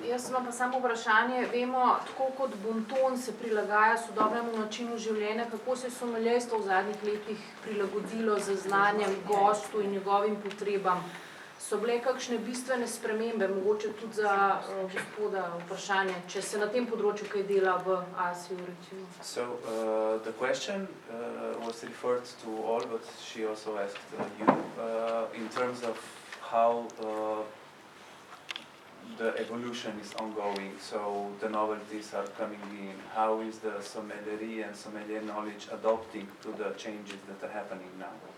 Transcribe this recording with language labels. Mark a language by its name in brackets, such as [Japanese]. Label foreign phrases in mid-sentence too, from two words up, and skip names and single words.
[Slovenian] Jaz imam pa samo vprašanje. Vemo, tako kot bonton se prilagaja sodobnemu načinu življenja, kako se je sommelijerstvo v zadnjih letih prilagodilo z znanjem gostu in njegovim potrebam. So bile kakšne bistvene spremembe, mogoče tudi za gospoda vprašanje, če se na tem področju kaj dela v Asiji, recimo? [English] So, the question was referred to all, but she also asked you in terms of how the evolution is ongoing, so the novelties are coming in. How is the sommelier and sommelier knowledge adapting to the changes that are happening now?